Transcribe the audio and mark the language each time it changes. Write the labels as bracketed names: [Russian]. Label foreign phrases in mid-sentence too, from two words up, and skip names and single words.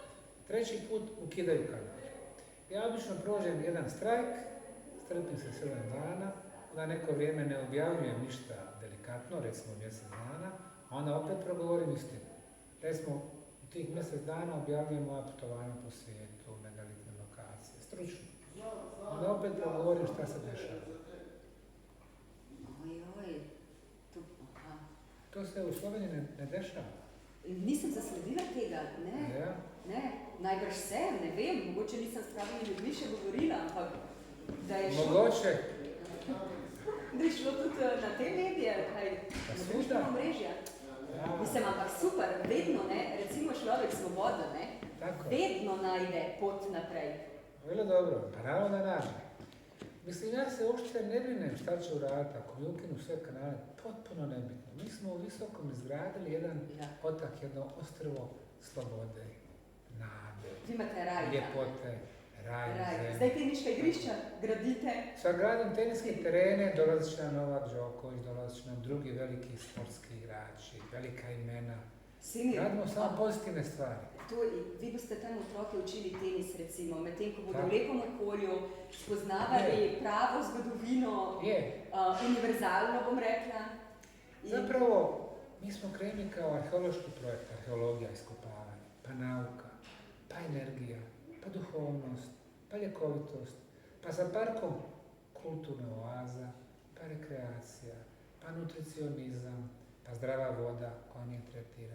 [Bosnian] Treći put ukidaju kanal. Ja obično prođem jedan strajk, strpim se 7 dana, onda neko vrijeme ne objavljujem ništa delikatno, recimo mjesec dana, a onda opet progovorim istinu. Recimo, u tih mjesec dana objavljujem moja putovanja po svijetu, megalitne lokacije, stručno. Onda opet progovorim šta se dešava. [Slovenian] Ojoj, to, aha. [Bosnian] To se u Sloveniji ne dešava. [Slovenian] Nisem zasledila tega, ne, Ja? ne, najbrž sem, ne vem, mogoče nisem s pravimi ljudmi še govorila, ampak da je šlo, Mogoče. da je šlo tudi na te medije, kaj, [Bosnian] Pa [Slovenian] na [Bosnian] svuda. [Slovenian] družbena omrežja. Ja, Mislim, ampak super, vedno, ne, recimo človek svoboda, ne, tako. vedno najde pot naprej. [Bosnian] Vrlo dobro, naravno da nađe. Mislim, ja se uopšte ne brinem šta će uraditi ako mi ukinu sve kanale, potpuno nebitno. Mi smo u Visokom izgradili jedan [Slovenian] Ja. [Bosnian] otak, jedno ostrvo slobode, nade, [Slovenian] Vi imate raj. [Bosnian] ljepote, raj, [Slovenian] Raj. [Bosnian] zemlje. [Slovenian] Zdaj teniška igrišča gradite. [Bosnian] Sad gradim teniske terene, dolazit će nam Novak Đoković, dolazit će nam drugi veliki sportski igrači, velika imena. [Slovenian] Sini, [Bosnian] Radimo samo pozitivne stvari. [Slovenian] vi boste tam otroke učili tenis, recimo, medtem ko bodo [Bosnian] Tako. [Slovenian] v lepem okolju spoznavali pravo zgodovino, Je, univerzalno, bom rekla. In- [Bosnian] zapravo, mi smo krenuli kao arheološki projekt, arheologija, iskopavanje, pa nauka, pa energija, pa duhovnost, pa ljekovitost, pa sa parkom kulturna oaza, pa rekreacija, pa nutricionizam, pa zdrava voda koja nije tretirana,